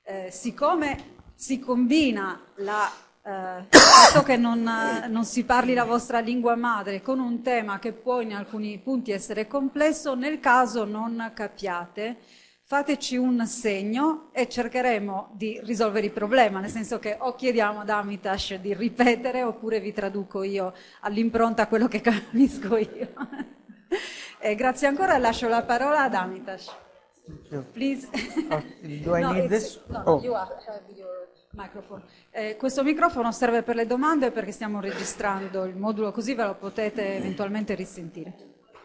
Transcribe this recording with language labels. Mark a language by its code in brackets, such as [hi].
[it] Siccome si combina il fatto che non si parli la vostra lingua madre con un tema che può in alcuni punti essere complesso, nel caso non capiate, fateci un segno e cercheremo di risolvere il problema, nel senso che o chiediamo ad Amitash di ripetere oppure vi traduco io all'impronta quello che capisco io. Grazie ancora, lascio la parola ad Amitash. [en] Please. Do I need this? No, you have your microphone. [it] Questo microfono serve per le domande perché stiamo registrando il modulo, così ve lo potete eventualmente risentire.